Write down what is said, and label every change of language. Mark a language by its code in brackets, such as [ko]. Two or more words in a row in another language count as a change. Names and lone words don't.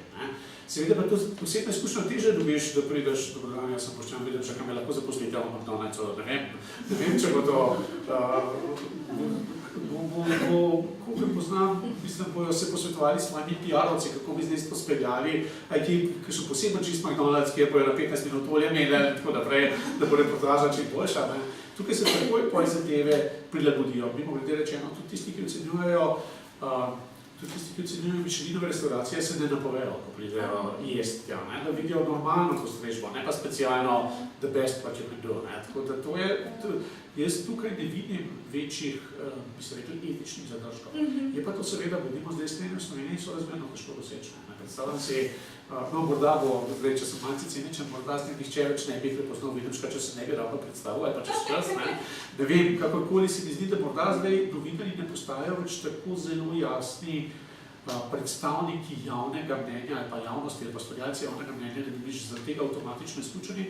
[sl] Seveda pa to osebne izkušnje težje dobiš, da prideš, dobro dan, jaz sem Boštjan Videmšek, me lahko zaposlite v McDonald'su, ne vem, če bo to, koliko poznam, mislim, bojo se posvetovali s svojimi PR-ovci, kako bi zdaj pospeljali, ki so posebno čist McDonald's, kjer bojo na 15 minut olje imeli in tako naprej, da bo reportaža čim boljša. Tukaj se takoj poje zadeve prilagodijo. Mimogrede rečeno, tudi tisti, ki ocenjujejo Michelinove restauracije, se ne napovejo, ko pridejo jesti, da vidijo normalno postrežbo, ne pa specialno [en] the best what you can do. [sl] Tako da to je, jaz tukaj ne vidim večjih, bi se rekli, etičnih zadržkov. Je pa to seveda, bodimo zdaj slednje v Sloveniji, so razmerno težko doseči. Predstavljam si, morda bo, če sem malce ciničen, morda z nihče več ne bi prepoznal Videmška, če se ne bi ravno predstavil, ali pa čez čas, ne vem, kakorkoli se mi zdi, da morda zdaj novinarji ne postajajo več tako zelo jasni predstavniki javnega mnenja ali pa javnosti ali pa stvarjalci javnega mnenja, da bi bili za tega avtomatično izključeni.